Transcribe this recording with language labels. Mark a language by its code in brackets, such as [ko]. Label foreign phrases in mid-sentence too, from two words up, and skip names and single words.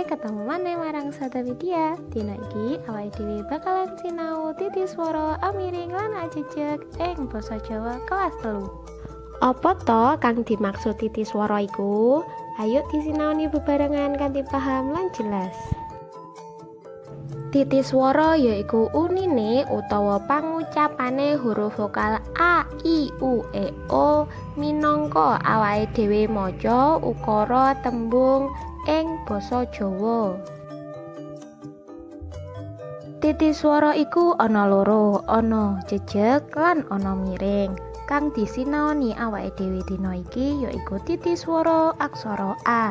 [jv] Ketemu maneh marang Sada Widya. Dina iki awake dhewe bakalan sinau titi swara amiring lan ajejeg ing basa Jawa kelas telu. Apa to kang dimaksud titi swara iku? Ayo disinaoni bebarengan kanthi paham lan jelas. Titi swara yaiku unine utawa pangucapane huruf vokal a, i, u, e, o minangka awake dhewe maca ukara tembung ing basa Jawa. Titi swara iku ana loro, ana jejeg lan ana miring. Kang disinaoni awake dhewe dina iki yaiku titi swara aksara A.